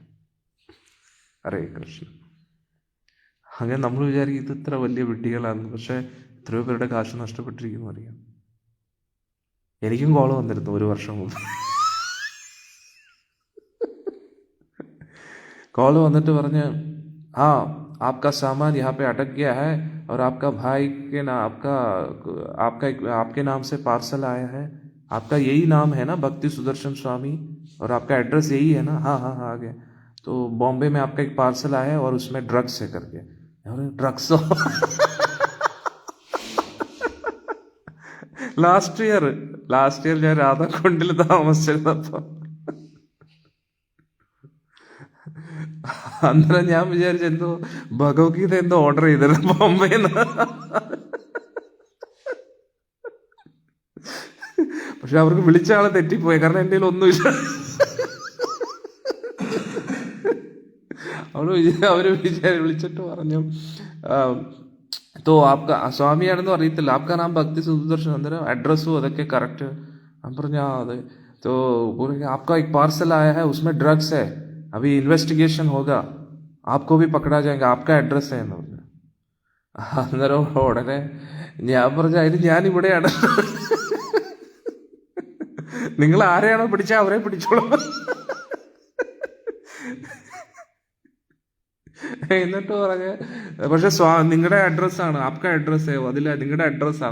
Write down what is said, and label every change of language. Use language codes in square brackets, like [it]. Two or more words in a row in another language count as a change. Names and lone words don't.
[ml] ഹരേ കൃഷ്ണ. അങ്ങനെ നമ്മൾ വിചാരിക്കും ഇത് ഇത്ര വലിയ വിഡ്ഢികളാണെന്ന്. പക്ഷേ എത്രയോ പേരുടെ കാശ് നഷ്ടപ്പെട്ടിരിക്കുന്നു അറിയാം. എനിക്കും കോള് വന്നിരുന്നു 1 വർഷം മുമ്പ്. കോള് വന്നിട്ട് പറഞ്ഞ്, [hi] आपका सामान यहाँ पे अटक गया है और आपका भाई के नाम आपके नाम से पार्सल आया है, आपका यही नाम है ना भक्ति सुदर्शन स्वामी, और आपका एड्रेस यही है ना? हाँ आ गया। तो बॉम्बे में आपका एक पार्सल आया है और उसमें ड्रग्स है करके। [ml] ड्रग्सो [en] last year [ml] ഞാൻ രാധാകുണ്ടിൽ താമസിച്ചിരുന്നപ്പോൾ അന്നേരം ഞാൻ വിചാരിച്ചു എന്തോ ഭഗവത്ഗീത എന്തോ ഓർഡർ ചെയ്തിരുന്നു ബോംബെന്ന്. പക്ഷെ അവർക്ക് വിളിച്ച ആളെ തെറ്റിപ്പോയി, കാരണം എൻ്റെ കയ്യിൽ ഒന്നുമില്ല. അവര് വിളിച്ചിട്ട് പറഞ്ഞു, [hi] तो आपका [ml] സ്വാമിയാണെന്നും അറിയത്തില്ല, [hi] आपका नाम [ml] ഭക്തി സുദർശൻ, അന്നേരം അഡ്രസ്സും അതൊക്കെ കറക്റ്റ്. ഞാൻ പറഞ്ഞു അതെ. [hi] तो बोलेंगे आपका एक पार्सल आया है उसमें ड्रग्स है, अभी इन्वेस्टिगेशन होगा, आपको भी पकड़ा जाएगा, आपका एड्रेस है [ml] എന്ന് പറഞ്ഞു. അന്നേരം ഉടനെ ഞാൻ പറഞ്ഞു അതിന് ഞാൻ ഇവിടെയാണ്, നിങ്ങൾ ആരെയാണോ പിടിച്ചാൽ അവരെ പിടിച്ചോളാം. എന്നിട്ട് പറഞ്ഞ് പക്ഷെ നിങ്ങളുടെ അഡ്രസ്സാണ്, [hi] आपका एड्रेस [ml] അതില്ല, നിങ്ങളുടെ അഡ്രസ്സാണ്.